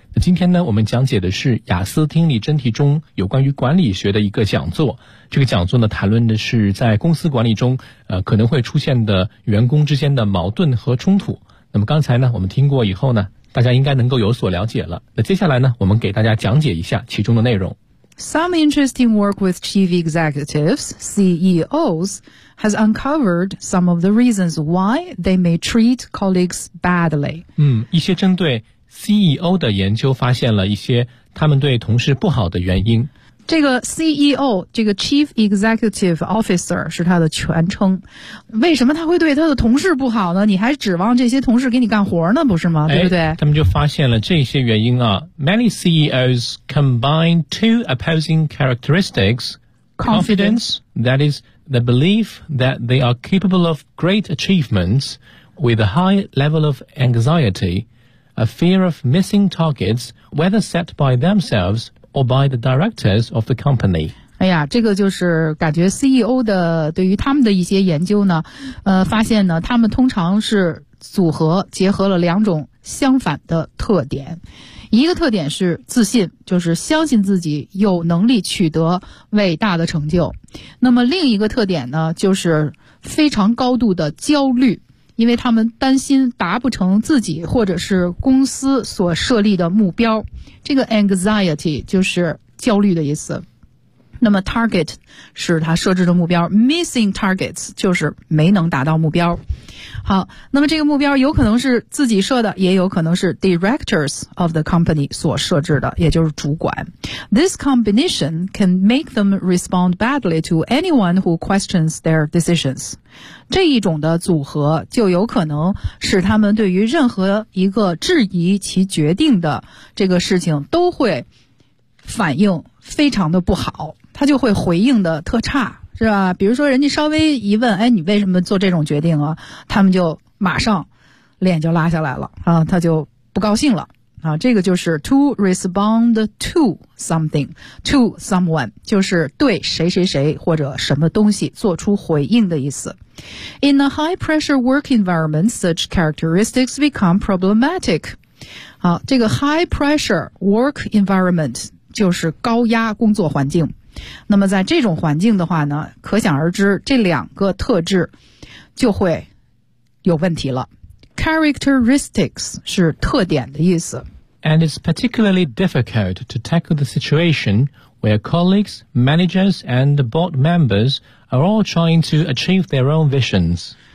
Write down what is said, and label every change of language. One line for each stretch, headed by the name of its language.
Chinese: 今天呢，我们讲解的是雅思听力真题中有关于管理学的一个讲座。这个讲座呢，谈论的是在公司管理中，可能会出现的员工之间的矛盾和冲突。那么刚才呢，我们听过以后呢，大家应该能够有所了解了。那接下来呢，我们给大家讲解一下其中的内容。
English: Some interesting work with chief executives, CEOs, has uncovered some of the reasons why they may treat colleagues badly.
Chinese: 一些针对CEO 的研究发现了一些他们对同事不好的原因。这个 CEO， 这个 Chief Executive Officer 是他的全称。为什么他会对他的同事不好呢？你还指望这些同事给你干活呢，不是吗？对不对？他们就发现了这些原因啊。
English: Many CEOs combine two opposing characteristics. Confidence, that is the belief that they are capable of great achievements with a high level of anxiety. A fear of missing targets, whether set by themselves or by the directors of the company.
Chinese: 哎呀，这个就是感觉 CEO 的对于他们的一些研究呢，发现呢，他们通常是组合结合了两种相反的特点。一个特点是自信，就是相信自己有能力取得伟大的成就。那么另一个特点呢，就是非常高度的焦虑。因为他们担心达不成自己或者是公司所设立的目标，这个 anxiety 就是焦虑的意思。那么 target 是他设置的目标， missing targets 就是没能达到目标。好，那么这个目标有可能是自己设的，也有可能是
English: directors of the company
Chinese: 所设置的，也就是主管。
English: This combination can make them respond badly to anyone who questions their decisions.
Chinese: 这一种的组合就有可能使他们对于任何一个质疑其决定的这个事情都会反应非常的不好，他就会回应的特差，是吧？比如说人家稍微一问，哎，你为什么做这种决定啊？他们就马上脸就拉下来了啊，他就不高兴了啊。这个就是
English: to respond to something, to someone,
Chinese: 就是对谁谁谁或者什么东西做出回应的意思。
English: In a high-pressure work environment, such characteristics become problematic.
Chinese: 好，这个 high-pressure work environment 就是高压工作环境。那么在这种环境的话呢，可想而知这两个特质就会有问题了。 Characteristics 是特点的意思。
English: And it's particularly difficult to tackle the situation where colleagues, managers and board members are all trying to achieve their own visions.